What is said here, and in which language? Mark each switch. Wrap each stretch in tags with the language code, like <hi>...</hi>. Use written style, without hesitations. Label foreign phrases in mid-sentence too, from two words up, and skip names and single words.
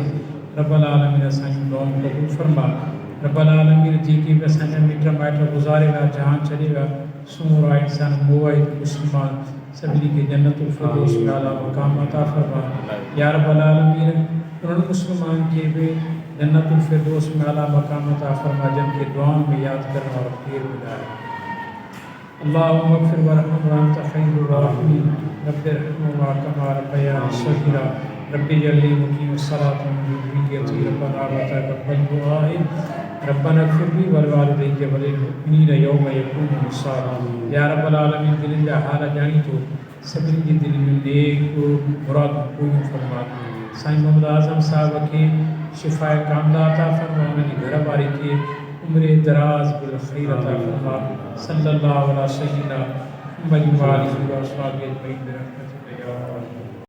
<ar>رب العالمين</ar> <sd>असांजी दुआऊं क़बूल फरमा।</sd> <ar>رب العالمين</ar> <sd>जेके बि असांजा मिट माइट गुज़ारे विया, जहान छॾे विया, सूर इंसान मुवाहिद मुस्लमान सभिनी खे जन्नतुल फिरदौस में आला मक़ाम अता फरमा।</sd> <ar>يا رب العالمين</ar> <sd>उन्हनि मुस्लमान खे बि जन्नतुल फिरदौस में आला मक़ाम अता फरमा, जिन खे दुआउनि में यादि करण वारो केरु बि नाहे।</sd> <ar>اللهم اغفر وارحم وأنت خير الراحمين. رب ارحمهما كما ربياني صغيرا رب اجعلني مقيم الصلاة ومن ذريتي ربنا وتقبل دعائي. ربنا اغفر لي ولوالدي وللمؤمنين يوم يقوم الحساب. يا رب العالمين,</ar> <sd>दिलनि जा हाल ॼाणी थो, सभिनी जी दिलि में नेक मुरादूं पूरियूं फरमा। साईं मोहम्मद आज़म साहब खे शिफ़ाए कामिला अता फरमा। उन्हनि जी घरवारी खे उम्र दराज़ बिल ख़ैर अता फरमा।</sd> <ar>صلى الله عليه وسلم محمد وآله وأصحابه أجمعين برحمتك يا أرحم.</ar>